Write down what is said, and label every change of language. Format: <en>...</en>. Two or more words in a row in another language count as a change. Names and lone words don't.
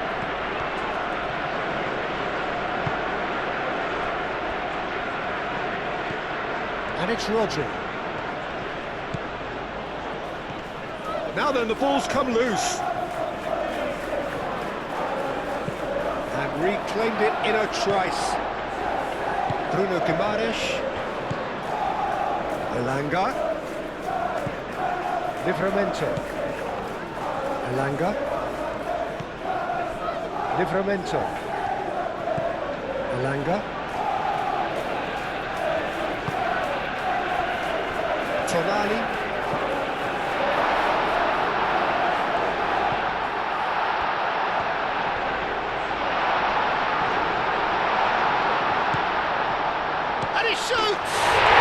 <en>And it's Rodri. Now then, the ball's come loose. And reclaimed it in a trice. Bruno Guimaraes. Elanga. Livramento. Elanga. Livramento. Elanga. Tonali. And he shoots!</en>